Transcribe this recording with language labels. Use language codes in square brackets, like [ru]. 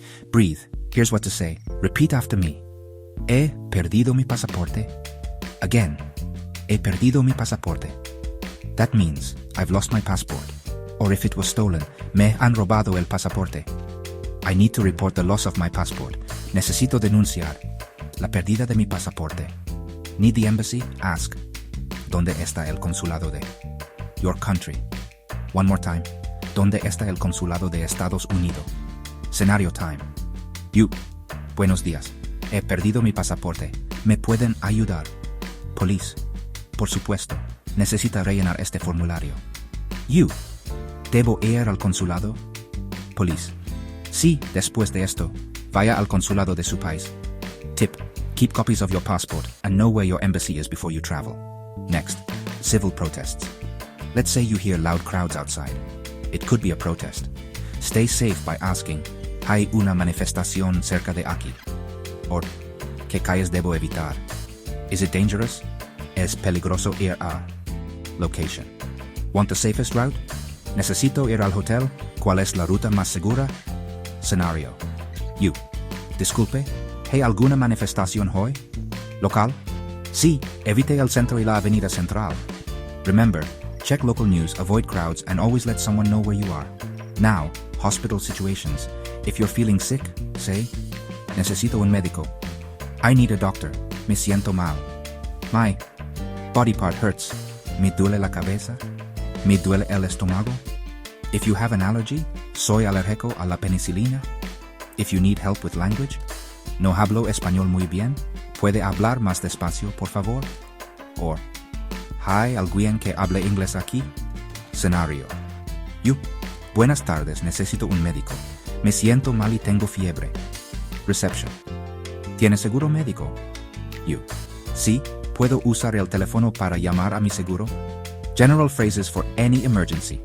[en] Breathe. Here's what to say. Repeat after me. [es] He perdido mi pasaporte. [en] Again. [es] He perdido mi pasaporte. [en] That means I've lost my passport. Or if it was stolen, [es] me han robado el pasaporte. [en] I need to report the loss of my passport. [es] Necesito denunciar la pérdida de mi pasaporte. [en] Need the embassy? Ask. [es] ¿Dónde está el consulado de [en] your country? One more time. [es] ¿Dónde está el consulado de Estados Unidos? [en] Scenario time. You. [es] Buenos días. He perdido mi pasaporte. ¿Me pueden ayudar? Police. Por supuesto. Necesita rellenar este formulario. You. ¿Debo ir al consulado? Police. Sí, después de esto, vaya al consulado de su país. [en] Tip. Keep copies of your passport and know where your embassy is before you travel. Next. Civil protests. Let's say you hear loud crowds outside. It could be a protest. Stay safe by asking, [es] ¿hay una manifestación cerca de aquí? Or, ¿qué calles debo evitar? [en] Is it dangerous? [es] ¿Es peligroso ir a? [en] Location. Want the safest route? [es] ¿Necesito ir al hotel? ¿Cuál es la ruta más segura? Scenario. You. Disculpe, ¿hay alguna manifestación hoy? Local? Sí, evite el centro y la avenida central. [en] Remember, check local news, avoid crowds, and always let someone know where you are. Now, hospital situations. If you're feeling sick, say, [es] necesito un médico. [en] I need a doctor. [es] Me siento mal. [en] My body part hurts. [es] Me duele la cabeza. Me duele el estómago. [en] If you have an allergy, [es] soy alérgico a la penicilina. [en] If you need help with language, [es] no hablo español muy bien. ¿Puede hablar más despacio, por favor? Or, ¿hay alguien que hable inglés aquí? [en] Scenario. You. [es] Buenas tardes, necesito un médico. Me siento mal y tengo fiebre. Reception. ¿Tiene seguro médico? You. Sí, ¿puedo usar el teléfono para llamar a mi seguro? [en] General phrases for any emergency.